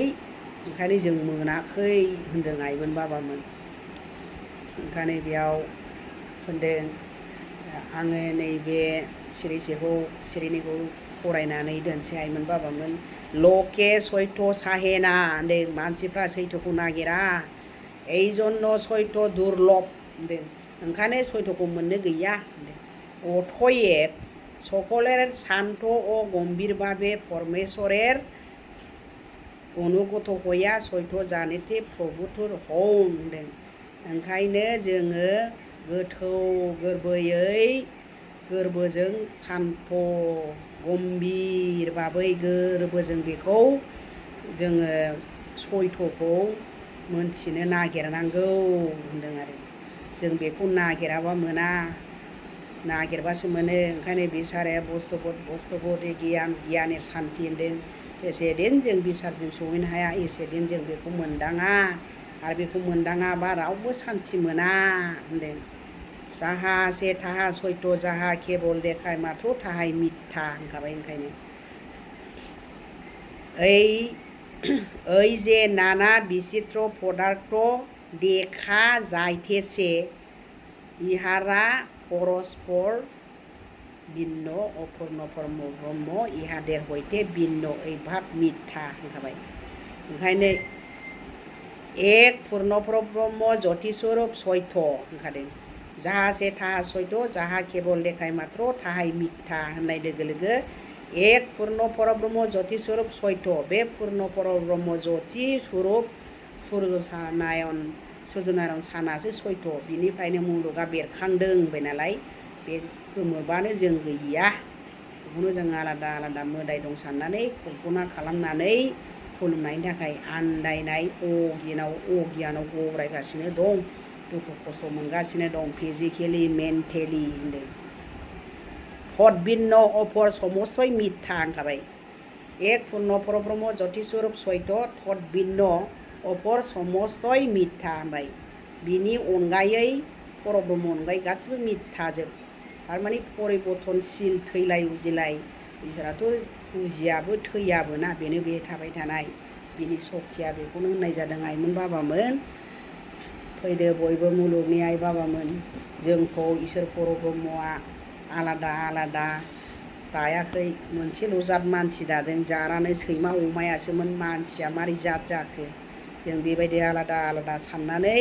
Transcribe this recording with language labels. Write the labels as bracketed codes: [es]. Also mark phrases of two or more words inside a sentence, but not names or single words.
[brx] ओंखायनो जों मोनाखै होनदों आइमोन बाबामोन ओंखायनो बेयाव होनदों आङो नैबे सिरिनिखौ फरायनानै दोनसै आइमोन बाबामोन लके सयथ' साहेना होनदों मानसिफ्रा सैथोखौ नागिरा [bn] এই জন্য সৈত দুর্লভ [brx] होनदों ओंखायनो सयथ'खौ मोननो गैया होनदों [bn] অতএব সকলের শান্ত ও গম্ভীরভাবে পরমেশ্বরের অনুগত হইয়া [brx] सयथ' [bn] জানেতে প্রভুতুর হন [brx] होनदों ओंखायनो जोङो गोथौ गोरबोजों सान्थ' गम्भीर भाबै गोरबोजों बेखौ जोङो सयथ'खौ मोनथिनो नागिरनांगौ होनदों आरो जों बेखौ नागिराबा मोना नागिरबासो मोनो ओंखायनो बिसाराया बुस्थुबोध गियान शान्ति होनदों जेसे दिन जों बिसारजों सहैनो हाया एसे दिन जों बेखौ मोनदाङा आरो बेखौ मोनदाङाबा रावबो शान्ति मोना होनदों जाहा से थाहा सयथ' जाहा केबल देखाय माथ्र' थाहाय मिथ्या होनखाबाय ओंखायनो [bn] এই যে নানা বিচিত্র পদার্থ দেখা যাইতেছে ইহারা পরস্পর ভিন্ন অপূর্ণ ব্রহ্ম ইহাদের হইতে ভিন্ন এই ভাব মিথ্যা [brx] होनखाबाय ओंखायनो एक पूर्णपर ब्रह्म ज्योतिस्वरूप सयथ' होनखादों जाहा से थाहा सयथ' जाहा केबल देखाय माथ्र' थाहाय मिथ्या होननाय लोगो लोगो एक पूर्ण परब्रह्म ज्योति स्वरूप सयथ' बे पूर्ण परब्रह्म ज्योति स्वरूप सुर्यनारायण सानासो सयथ' बिनिफ्रायनो मुलुगा बेरखांदों होनबाय नालाय बे गोमोबानो जों गैया बेखौनो जों आलादा आलादा मोदाय दं साननानै कल्पना खालामनानै खुलुमनायनि थाखाय आन्दायनाय अगियानाव गब्रायगासिनो दं दुखु खस्थ' मोनगासिनो दं [en] physically mentally [brx] होनदों [bn] ভিন্ন অপর সমস্তই মিথ্যা [brx] होनखाबाय एक पूर्ण परब्रह्म ज्योतिस्वरूप सयथ' [bn] ভিন্ন অপর সমস্তই মিথ্যা [brx] होनबाय बिनि अनगायै परब्रह्म अनगायै गासिबो मिथ्याजोब थारमाने परिबर्तनशील थैलाय उजिलाय इसोराथ' उजियाबो थैयाबो ना बेनो बे थाबाय थानाय बिनि सक्तिया बेखौनो होननाय जादों आइमोन बाबामोन फैदो बयबो मुलुगनि आइ बाबामोन जोंखौ इसोर परब्रह्मआ आलादा आलादा दायाखै मोनसेल' जात मानसि दादों जानानै सैमा अमायासोमोन मानसिया मारै जात जाखो जों बेबायदि आलादा आलादा साननानै